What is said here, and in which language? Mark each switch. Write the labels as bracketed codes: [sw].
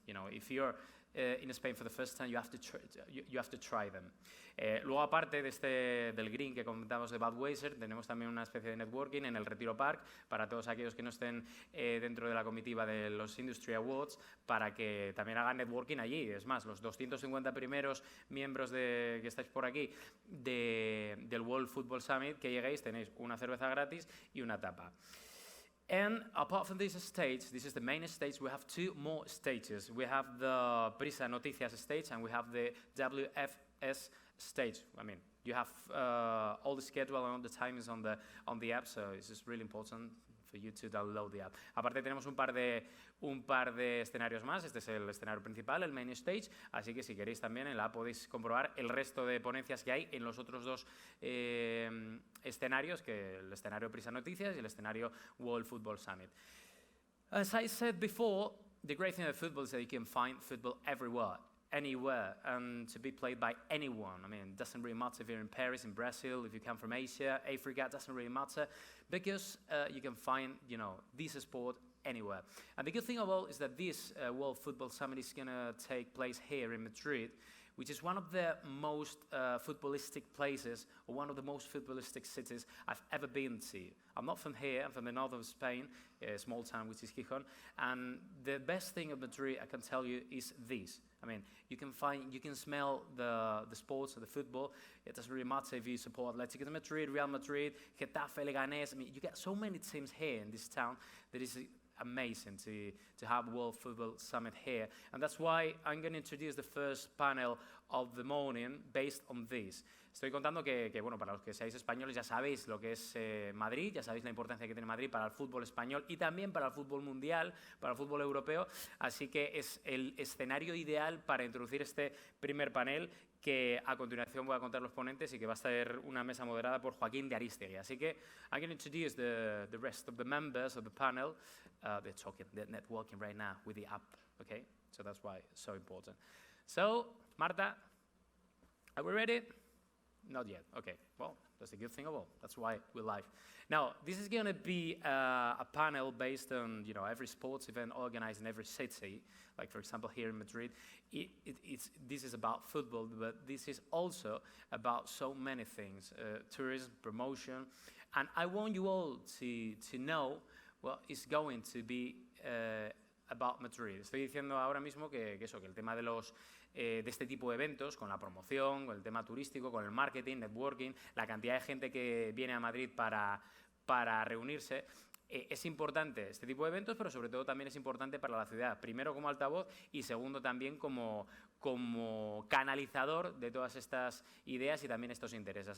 [en] If you're in Spain for the first time, you have to try them. [es] Luego, aparte del green que comentamos de Budweiser, tenemos también una especie de networking en el Retiro Park para todos aquellos que no estén dentro de la comitiva de los Industry Awards, para que también hagan networking allí. Es más, los 250 primeros miembros que estáis por aquí del World Football Summit, que lleguéis, tenéis una cerveza gratis y una tapa. [en] And apart from this stage, this is the main stage, we have 2 more stages. We have the Prisa Noticias stage and we have the WFS stage. You have all the schedule and all the timings on the app, so this is really important for you to download the app. [es] Aparte tenemos un par de escenarios más. Este es el escenario principal, el main stage, así que si queréis también en la app podéis comprobar el resto de ponencias que hay en los otros dos escenarios, que el escenario Prisa Noticias y el escenario World Football Summit. [en] As I said before, the great thing about football is that you can find football everywhere, anywhere, and to be played by anyone. I mean, it doesn't really matter if you're in Paris, in Brazil, if you come from Asia, Africa, it doesn't really matter, because you can find, this sport anywhere. And the good thing of all is that this World Football Summit is going to take place here in Madrid, which is one of the most footballistic places, or one of the most footballistic cities I've ever been to. I'm not from here, I'm from the north of Spain, a small town which is Gijón, and the best thing of Madrid, I can tell you, is this. I mean, you can smell the sports, the football. It doesn't really matter if you support Atlético de Madrid, Real Madrid, Getafe, Leganés. I mean, you get so many teams here in this town that is amazing to have World Football Summit here. And that's why I'm going to introduce the first panel of the morning based on this. [es] Estoy contando que, bueno, para los que seáis españoles ya sabéis lo que es Madrid, ya sabéis la importancia que tiene Madrid para el fútbol español y también para el fútbol mundial, para el fútbol europeo, así que es el escenario ideal para introducir este primer panel que a continuación voy a contar los ponentes y que va a ser una mesa moderada por Joaquin de Arístegui. Así que [en] I'm going to introduce the rest of the members of the panel. They're networking right now with the app, okay? So that's why it's so important. So, Marta, are we ready? Not yet. Okay. Well, that's a good thing of all. That's why we're live. Now, this is going to be a panel based on, every sports event organized in every city. Like, for example, here in Madrid, this is about football, but this is also about so many things, tourism, promotion. And I want you all to know what is going to be about Madrid. [es] Estoy diciendo ahora mismo que el tema de este tipo de eventos, con la promoción, con el tema turístico, con el marketing, networking, la cantidad de gente que viene a Madrid para reunirse, es importante este tipo de eventos, pero sobre todo también es importante para la ciudad, primero como altavoz y segundo también como canalizador de todas estas ideas y también estos intereses.